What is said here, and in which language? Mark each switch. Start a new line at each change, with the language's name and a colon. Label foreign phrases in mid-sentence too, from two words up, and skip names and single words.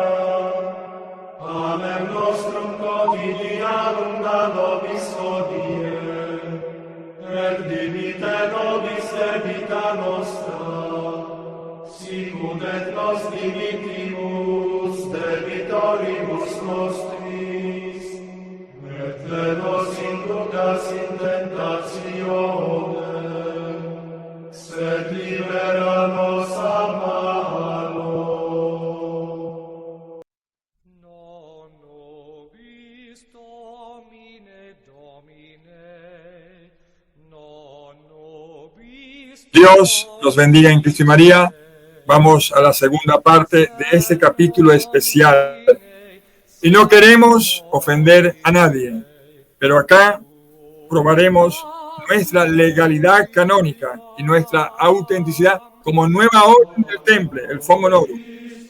Latin: Panem nostrum quotidianum da nobis hodie, et dimitte nobis debita nostra, sicut et nos dimittimus debitoribus nostris, et ne nos inducas in tentatione, sed libera nos a malo. Non nobis Domine, Domine, non nobis
Spanish: Dios los bendiga en Cristo y María. Vamos a la segunda parte de este capítulo especial. Y no queremos ofender a nadie, pero acá probaremos nuestra legalidad canónica y nuestra autenticidad como nueva orden del temple, el Font Honorum.